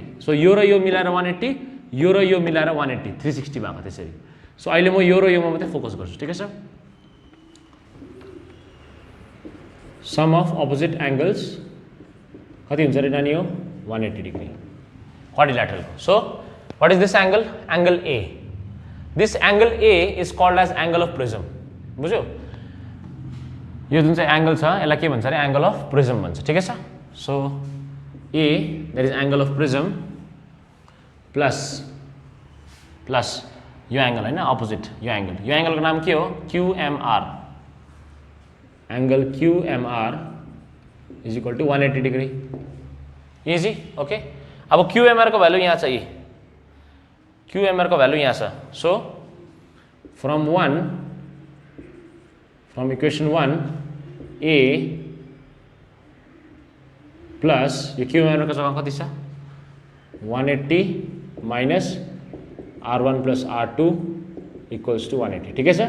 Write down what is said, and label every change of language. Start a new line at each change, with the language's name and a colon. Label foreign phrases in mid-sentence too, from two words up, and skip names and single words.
Nepali: सो यो र यो मिलाएर 180, यो र यो मिलाएर 180, 360 भएको त्यसरी। सो अहिले म यो र योमा मात्रै फोकस गर्छु ठिकै छ।
English: sum of opposite angles
Nepali: कति हुन्छ अरे नानी हो 180 डिग्री क्वाड्रिलेटरलको।
English: so what is this angle, angle A. this angle A is called as angle of prism.
Nepali: बुझ्यो, यो जुन चाहिँ एङ्गल छ यसलाई के भन्छ अरे
English: angle of prism
Nepali: भन्छ ठिकै छ।
English: so A that is angle of prism plus
Nepali: यो एङ्गल होइन अपोजिट यो एङ्गलको नाम के हो QMR।
English: angle QMR is equal to 180 degree easy okay.
Nepali: अब QMR को भ्यालु यहाँ छ, QMR को भ्यालु यहाँ छ।
English: so from equation 1 A plus
Nepali: यो QMR को जग्गा कति छ 180
English: minus R1 plus R2 equals to
Nepali: 180 ठिकै छ।